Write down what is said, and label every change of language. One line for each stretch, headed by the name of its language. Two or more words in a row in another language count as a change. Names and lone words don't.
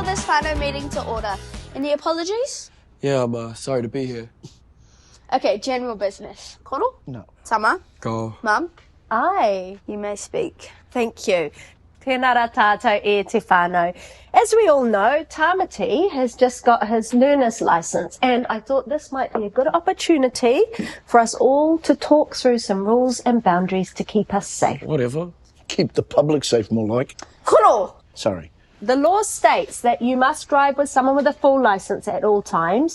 English: Whānau meeting to order. Any apologies? Yeah, I'm sorry to be here. Okay, general business. Koro? No. Tama? Go. Mum? Aye. You may speak. Thank you.
Māori: Tēnā rā tātou e te whānau.
English: As we all know, Tamati has just got his learner's license, and I thought this might be a good opportunity for us all to talk through some rules and boundaries to keep us safe. Whatever. Keep the public safe, more like. Koro! Sorry. The law states that you must drive with someone with a full license at all times.